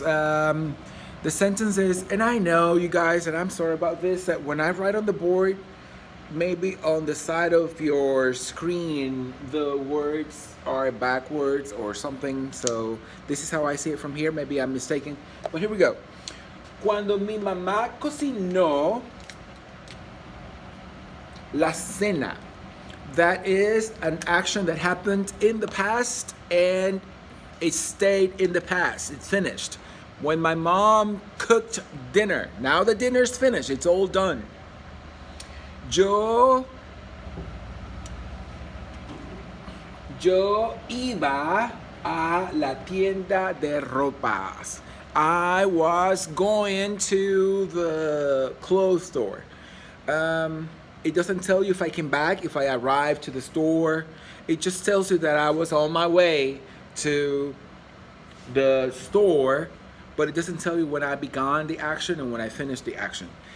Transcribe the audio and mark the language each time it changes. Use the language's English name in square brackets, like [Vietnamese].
[English] The sentence is, and I know you guys, and I'm sorry about this, that when I write on the board, maybe on the side of your screen, the words are backwards or something. So this is how I see it from here. Maybe I'm mistaken, but here we go. [Spanish] Cuando mi mamá cocinó la cena. [English] That is an action that happened in the past and it stayed in the past. It's finished. When my mom cooked dinner, now the dinner's finished, it's all done. [Spanish] Yo iba a la tienda de ropas. [English] I was going to the clothes store. It doesn't tell you if I came back, if I arrived to the store. It just tells you that I was on my way to the store, but it doesn't tell you when I began the action and when I finished the action.